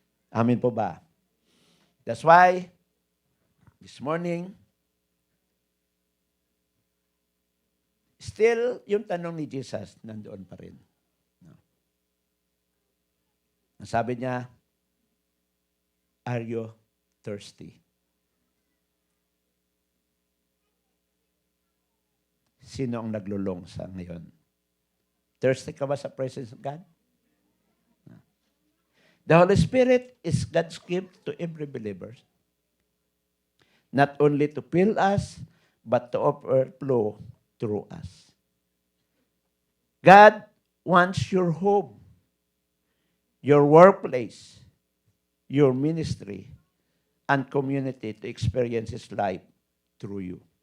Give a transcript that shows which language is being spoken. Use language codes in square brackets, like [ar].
[tl] Amen po ba? [en] That's why, this morning, still, [tl] yung tanong ni Jesus, nandoon pa rin. No? Sabi niya, [en] are you thirsty? [tl] Sino ang naglulong sa ngayon? Thirsty ka ba sa [en] presence of God? [tl] No. [en] The Holy Spirit is God's gift to every believer. Not only to fill us, but to overflow through us. God wants your home, your workplace, your ministry, and community to experience His life through you.